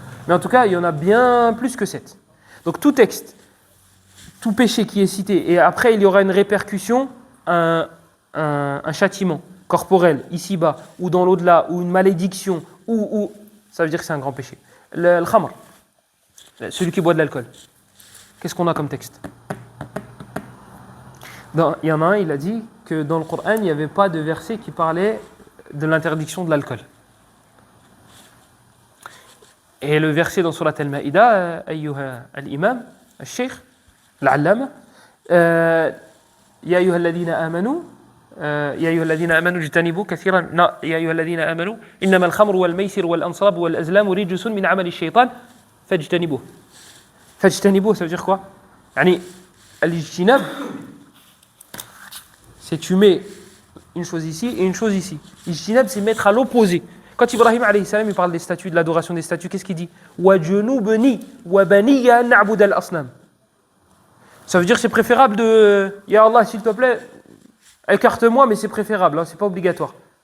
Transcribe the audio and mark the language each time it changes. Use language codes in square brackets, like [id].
[fr] Mais en tout cas, il y en a bien plus que 7. Donc tout texte, tout péché qui est cité, et après il y aura une répercussion, un châtiment corporel, ici-bas, ou dans l'au-delà, ou une malédiction, ou ça veut dire que c'est un grand péché. Le khamr, celui qui boit de l'alcool. Qu'est-ce qu'on a comme texte? Il y en a un, il a dit que dans le Coran, il n'y avait pas de verset qui parlait de l'interdiction de l'alcool. Et le verset dans Surat Al-Ma'ida, [ar] ayyuha al-imam, al-sheikh, al-allama, ya ayyuha alladhina amanu, يا أيها الذين آمنوا اجتنبوا كثيرا يا أيها الذين آمنوا إنما الخمر والميسر والأنصاب والأزلام رجس من عمل الشيطان فاجتنبوه. فاجتنبوه, [fr] ça veut dire quoi? [ar] يعني الاجتناب, [fr] c'est tu mets une chose ici et une chose ici. Ijtinab, c'est mettre à l'opposé. Quand Ibrahim alayhi salam, il parle des statues, de l'adoration des statues, qu'est-ce qu'il dit? [ar] Wa junubni wa baniya na'bud al-asnam. [fr] Ça veut dire c'est préférable de Ya Allah, s'il te plaît, écarte-moi, mais c'est préférable, hein, c'est pas obligatoire.